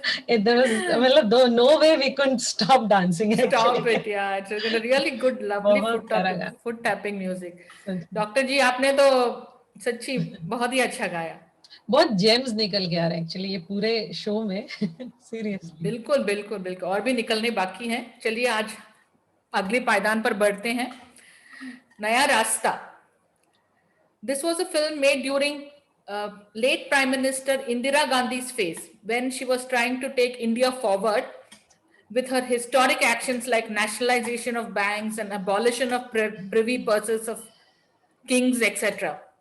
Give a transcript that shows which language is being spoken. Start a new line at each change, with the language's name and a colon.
English: में there was, मतलब no way we couldn't stop dancing Stop actually. it, yeah. It's a really good, lovely
Hindi: बहुत प्यारा गाना,
English: foot tapping music.
Hindi: सच में। Doctor जी आपने तो सच्ची बहुत ही अच्छा गाया। बहुत जेम्स निकल के आ रहे हैं एक्चुअली ये पूरे शो में।
English: seriously
Hindi: बिल्कुल बिल्कुल बिल्कुल, और भी निकलने बाकी हैं। चलिए आज अगले पायदान पर बढ़ते हैं। नया रास्ता।
English: This was a film made during late Prime Minister Indira Gandhi's phase when she was trying to take India forward with her historic actions like nationalization of banks and abolition of privy purses of kings, etc.